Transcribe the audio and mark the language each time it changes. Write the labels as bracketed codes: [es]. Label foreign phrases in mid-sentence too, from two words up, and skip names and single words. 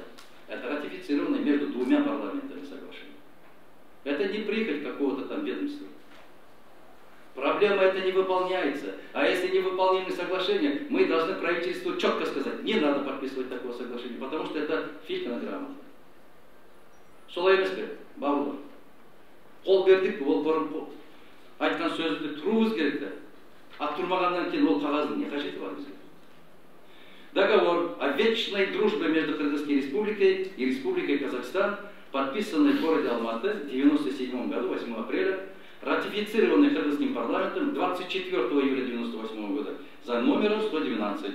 [ru] Это ратифицированное между двумя парламентами соглашение. Это не прихоть какого-то там ведомства. Проблема это не выполняется. А если не выполнимы соглашения, мы должны правительству четко сказать, не надо подписывать такого соглашения, потому что это фильтр грамота. [kk] Солай емес пе, бауырлар. Қол бердік, ол бұрын айтқан сөзді тұруымыз керек те. А тұрмағаннан кейін ол қағаздың не қажеті бар бізге? [ru] Договор о вечной дружбе между Кыргызской республикой и Республикой Казахстан, подписанный в городе Алматы в 1997 году, 8 апреля, ратифицированный Кыргызским парламентом 24 июля 1998 года за номером 112.